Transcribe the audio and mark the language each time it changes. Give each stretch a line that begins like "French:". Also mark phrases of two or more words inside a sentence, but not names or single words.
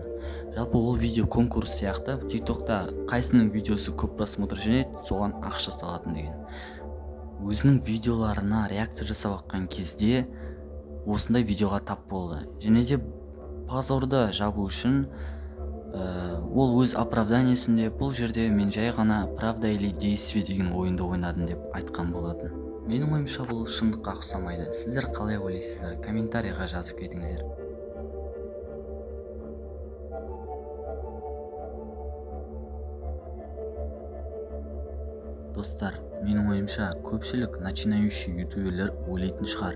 Kazakh: Жалпы ол видео конкурс сияқты. TikTokта қайсының видеосы көп просмотр жинайды, соған ақша салатын деген. Өзінің видеоларына реакция жасап жатқан кезде осындай видеоға тап болды. Және де позорды жабу үшін ол өз оправданиясында бұл жерде мен жай ғана
Russian: правда или действие
Kazakh: деген ойынды ойнадым деп айтқан болатын. Менің ойымша бұл шындыққа ұқсамайды. Сіздер қалай ойлайсыздар? Комментарийға жазып кетіңіздер. Достар, менің ойымша көпшілік начинающий ютуберлер ойлайтын шығар.